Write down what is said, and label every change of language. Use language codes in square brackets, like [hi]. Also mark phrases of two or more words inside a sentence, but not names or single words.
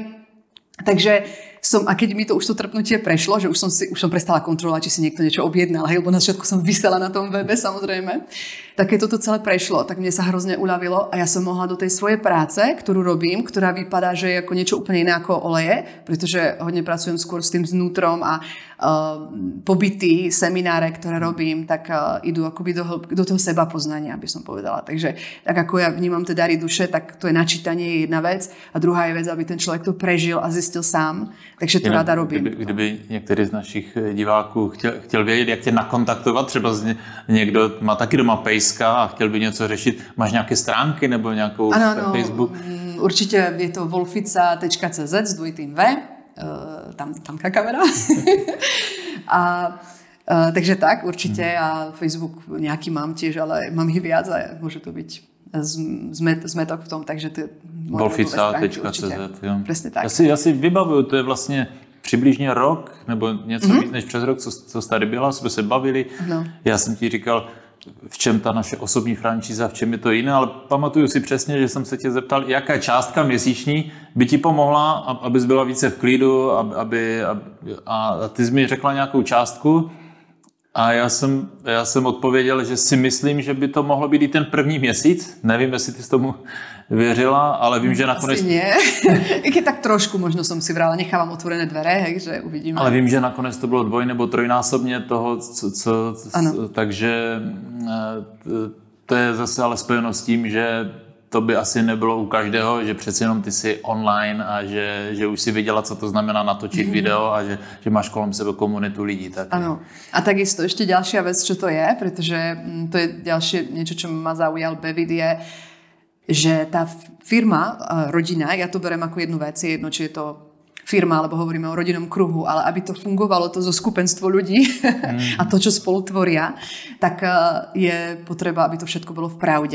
[sk] Takže a keď mi to už to trpnutie prešlo, že už som prestala kontrolovať, či si niekto niečo objednal, hej, lebo na začiatku som visela na tom webe, samozrejme, tak keď toto celé prešlo, tak mne sa hrozne uľavilo a ja som mohla do tej svojej práce, ktorú robím, ktorá vypadá, že je ako niečo úplne iné ako oleje, pretože hodne pracujem skôr s tým vnútrom a pobyty, semináre, ktoré robím, tak idú akoby do toho seba poznania, aby som povedala. Takže tak ako ja vnímam tie dary duše, tak to je načítanie jedna vec a druhá je vec, aby ten človek to prežil a zjistil sám. Takže to ráda robím. [cs] Kdyby některý z našich diváků chtěl vědět, jak tě nakontaktovat, třeba někdo má taky doma pejska a chtěl by něco řešit, máš nějaké stránky nebo nějakou Facebook? Určitě je to wolfica.cz s dvojitým V, tam kamera. [sk] Takže tak, určite a Facebook nejaký mám tiež, ale mám ich viac a môže to byť zmetok v tom, takže to je Wolfica.cz. Presne tak. [cs] Já si vybavuju, to je vlastně přibližně rok, nebo něco víc než přes rok, co jsi tady byla, jsme se bavili. No. Já jsem ti říkal, v čem ta naše osobní franšíza, v čem je to jiné, ale pamatuju si přesně, že jsem se tě zeptal, jaká částka měsíční by ti pomohla, abys byla více v klidu, a ty jsi mi řekla nějakou částku a já jsem odpověděl, že si myslím, že by to mohlo být i ten první měsíc. Nevím, jestli ty s tomu věřila, ale vím, že nakonec... [sk] Asi nie. I keď tak trošku možno som si vrala, nechávam otvorené dvere, hej, že uvidíme. [cs] Ale vím, že nakonec to bylo nebo trojnásobně toho, takže to je zase ale spojeno s tím, že to by asi nebylo u každého, že přeci jenom ty jsi online a že už si viděla, co to znamená natočit video a že máš kolem sebe komunitu lidí. [sk] Áno. A takisto ešte ďalšia vec, čo to je, pretože to je ďalšie niečo, čo ma zaujal Bevit, je, že tá firma, rodina, ja to berem ako jednu vec, je jedno, či je to firma, alebo hovoríme o rodinnom kruhu, ale aby to fungovalo, to zoskupenstvo ľudí a to, čo spolu tvoria, tak je potreba, aby to všetko bolo v pravde.